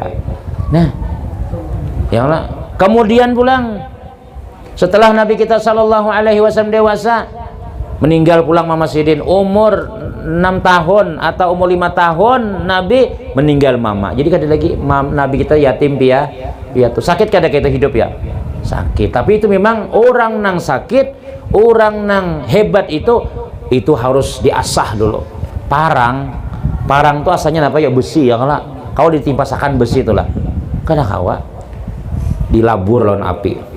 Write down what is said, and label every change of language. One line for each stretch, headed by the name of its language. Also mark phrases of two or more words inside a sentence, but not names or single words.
Banjar: Nah,
Arabic: يا الله.
Banjar: Kemudian pulang setelah Nabi kita
Arabic: صلى الله عليه وسلم
Banjar: dewasa, meninggal pulang Mama Sidin umur 6 tahun atau umur 5 tahun Nabi meninggal Mama. Jadi kada lagi Nabi kita yatim piatu. Sakit kada kita hidup ya? Sakit. Tapi itu memang orang nang sakit, orang nang hebat itu harus diasah dulu. Parang itu asalnya apa ya? Besi ya kalau ditimpasakan besi itulah. Kada kawa dilabur lawan api.